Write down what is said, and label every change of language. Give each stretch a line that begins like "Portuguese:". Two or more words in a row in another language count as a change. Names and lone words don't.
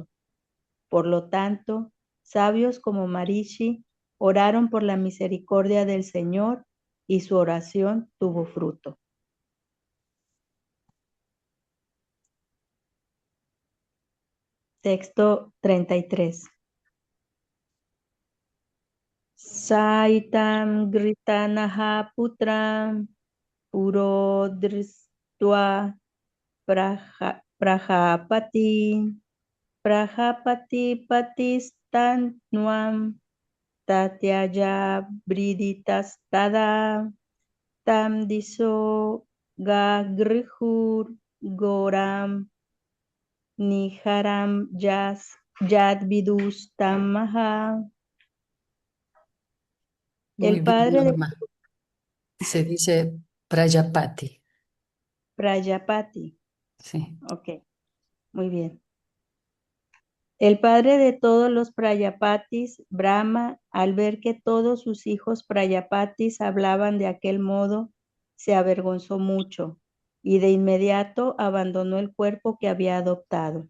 Spanish: Por lo tanto, sabios como Marishi oraron por la misericordia del Señor y su oración tuvo fruto. Texto 33.
Sanskrit: Saitam gritanaha putram purodristva prajapati patistannuam tatyaya briditastada tam diso gagrihur goram niharam yad vidus tamaha.
Spanish: Muy El bien, padre de Norma. Se dice Prajapati. Prajapati. Sí. Ok, muy bien. El padre de todos los Prayapatis, Brahma, al ver que todos sus hijos Prayapatis hablaban de aquel modo, se avergonzó mucho y de inmediato abandonó el cuerpo que había adoptado.